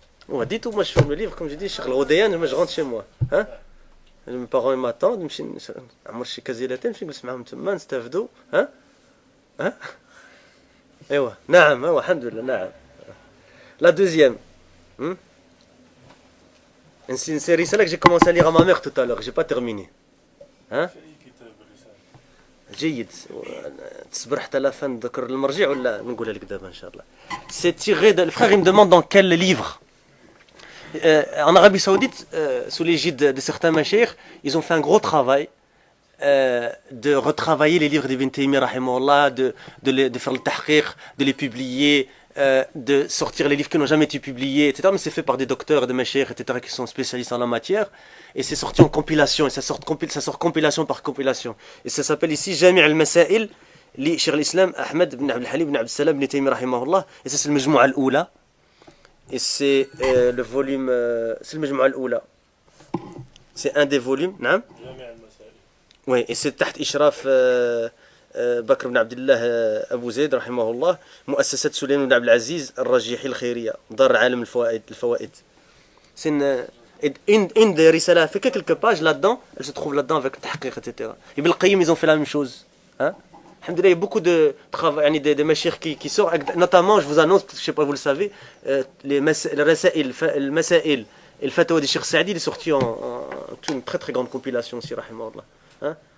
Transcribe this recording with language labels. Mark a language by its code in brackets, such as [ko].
[fr] On va dire tout, moi je ferme le livre, comme je dis, Cheikh Al-Ghoudayan, moi je rentre chez moi. Mes parents m'attendent, je suis quasi latin, je suis [ar] معهم تما نستافدوا. ايوا نعم الحمد لله نعم. [fr] La deuxième. C'est une série celle que j'ai commencé à lire à ma mère tout à l'heure, j'ai pas terminé. [ar] جيد تصبر حتى [fr] la fin [ar] نذكر المرجع ولا نقولها لك دابا ان شاء الله. [fr] C'est tiré de le frère il me demande dans quel livre. En Arabie Saoudite, sous l'égide de certains mashayikh, ils ont fait un gros travail de retravailler les livres d'Ibn Taymiyyah rahimahullah, de faire le tahqiq, de les publier, de sortir les livres qui n'ont jamais été publiés, etc. Mais c'est fait par des docteurs, des mashayikh, etc. qui sont spécialistes en la matière. Et c'est sorti en compilation, et ça sort compilation par compilation. Et ça s'appelle ici Jami' al-Masail li Cheikh al-Islam Ahmed ibn Abd al-Halim ibn Abd al-Salam ibn Taymiyyah rahimahullah. Et ça c'est le Majmou'a al-Oula. Et c'est le volume, c'est le Majmou'a al-Oula. C'est un des volumes, non? Oui, et c'est [ar] تحت إشراف بكر بن عبد الله أبو زيد رحمه الله مؤسسة سليمان بن عبد العزيز الرجيحي الخيرية دار عالم الفوائد. [fr] C'est une des risala fait quelques pages là-dedans, elle se trouve là-dedans avec tahqiq, etc. Ibn al-Qayyim, ils ont fait la même chose. Alhamdulillah, il y a beaucoup de travail, des mashayikh qui sortent, notamment, je vous annonce, je ne sais pas, vous le savez, le Masail, et le Fatawa de Cheikh Saadi, il est sorti en une très très grande compilation aussi, rahimahullah.